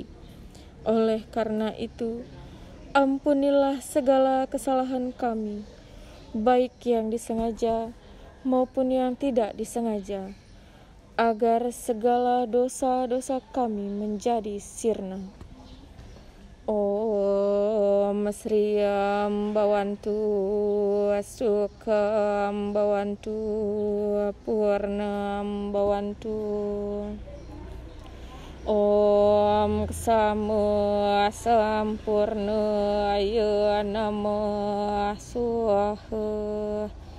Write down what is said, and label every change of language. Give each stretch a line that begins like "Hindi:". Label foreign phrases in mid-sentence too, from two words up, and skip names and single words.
Indonesian: Oleh karena itu, ampunilah segala kesalahan kami, baik yang disengaja maupun yang tidak disengaja, agar segala dosa-dosa kami menjadi sirna.
Sanskrit: Om Sriyam Bhavantu Sukham Bhavantu Purnam Bhavantu. Om Ksama Sampurna Aya Namah Swaha.